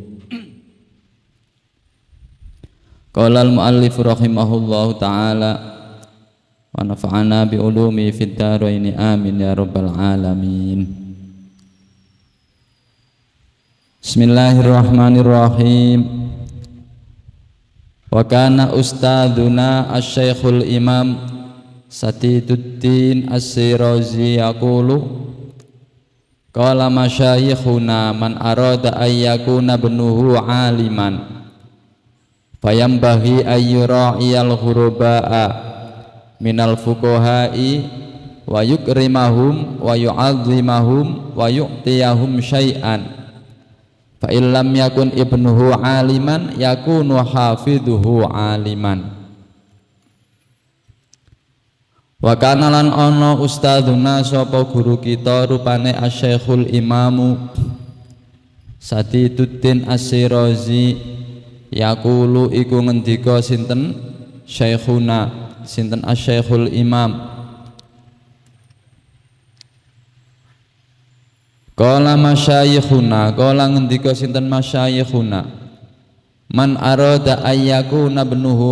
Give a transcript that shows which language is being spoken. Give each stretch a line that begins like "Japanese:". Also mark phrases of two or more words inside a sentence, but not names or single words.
Arabic: قال المؤلف رحمه الله تعالى ونفعنا بعلومه في الدارين آمين يا رب العالمين. بسم الله الرحمن الرحيم. وكان أستاذنا الشيخ الإمام سديد الدين الشيرازي يقول قال مشايخنا من أراد أن يكون ابنه عالما فينبغي أن يراعي الغرباء من الفقهاء ويكرمهم ويعظمهم ويعطيهم شيئا فإن لم يكن ابنه عالما يكون حافده عالما. وكان
Javanese: lan
Arabic: أن أستاذنا
Javanese: sapa guru kita rupane
Arabic: الشيخ الإمام سديد الدين الشيرازي يقول
Javanese: iku ngendika sinten syaikhuna sinten
Arabic: الشيخ الإمام قال مشايخنا قال
Javanese: ngendika sinten
Arabic: مشايخنا من أراد أن يكون ابنه